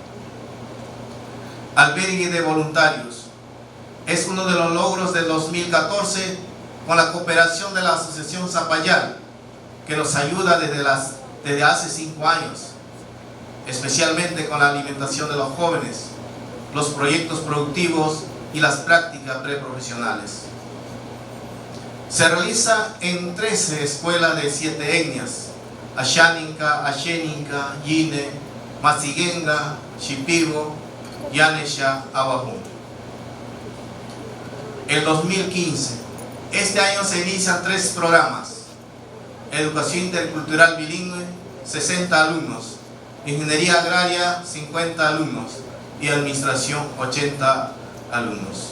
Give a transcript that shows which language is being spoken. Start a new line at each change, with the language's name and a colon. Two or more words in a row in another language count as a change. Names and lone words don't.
Spanish: Albergue de voluntarios. Es uno de los logros del 2014 con la cooperación de la Asociación Zapayal, que nos ayuda desde hace 5 años, especialmente con la alimentación de los jóvenes, los proyectos productivos y las prácticas preprofesionales. Se realiza en 13 escuelas de 7 etnias: ashánica, ashénica, yine, masiguenga, shipibo, yanesha, aguajú. El 2015, este año se inician 3 programas: educación intercultural bilingüe, 60 alumnos, ingeniería agraria, 50 alumnos y administración, 80 alumnos.